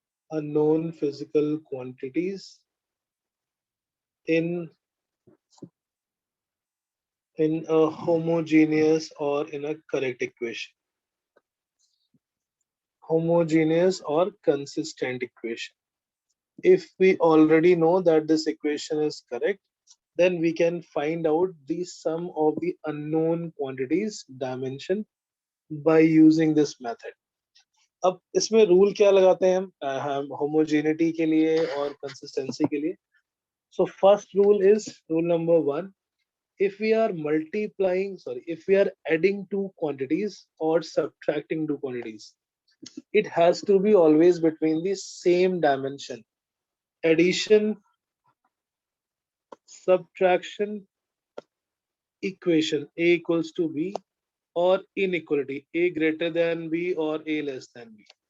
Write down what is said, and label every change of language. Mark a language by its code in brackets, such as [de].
[en] in a homogeneous or in a correct equation, homogeneous or consistent equation. If we already know that this equation is correct, then we can find out the sum of the unknown quantities dimension by using this method. [hi] अब इसमें rule क्या लगाते हैं हम homogeneity के लिए और consistency के लिए. [en] So first rule is rule number 1. If we are if we are adding two quantities or subtracting two quantities, it has to be always between the same dimension. Addition, subtraction, equation A equals to B, or inequality A greater than B or A less than B.